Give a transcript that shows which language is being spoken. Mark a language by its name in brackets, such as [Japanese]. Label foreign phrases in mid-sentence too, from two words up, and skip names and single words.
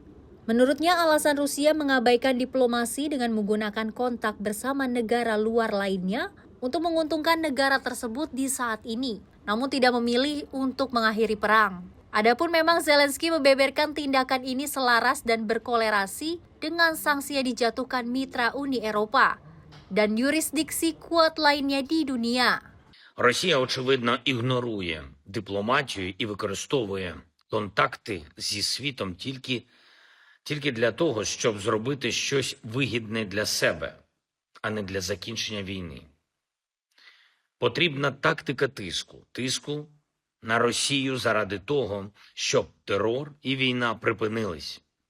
[Indonesian] Menurutnya, alasan Rusia mengabaikan diplomasi dengan menggunakan kontak bersama negara luar lainnya untuk menguntungkan negara tersebut di saat ini, namun tidak memilih untuk mengakhiri perang. Adapun memang Zelensky membeberkan tindakan ini selaras dan berkolerasi dengan sanksi yang dijatuhkan mitra Uni Eropa dan [Ukrainian] юрисдикції [Indonesian] kuat lainnya di dunia. [Ukrainian] Росія, очевидно, ігнорує дипломатію і використовує контакти зі світом тільки для того, щоб зробити щось вигідне для себе, а не для закінчення війни. Потрібна тактика тиску на Росію заради того, щоб терор і війна припинились.